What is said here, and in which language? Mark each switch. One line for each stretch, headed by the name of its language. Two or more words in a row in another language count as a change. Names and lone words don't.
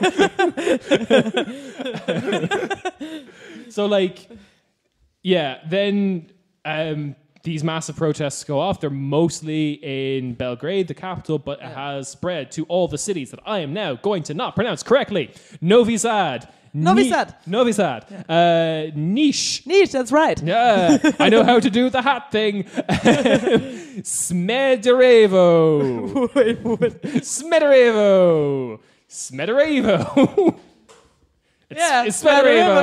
English: So like, yeah, then these massive protests go off. They're mostly in Belgrade, the capital, but it has spread to all the cities that I am now going to not pronounce correctly. Novi Sad. Niš. Niche, that's right. Yeah, I know how to do the hat thing. Smederevo. Wait, what? Smederevo. Yeah, It's Smederevo.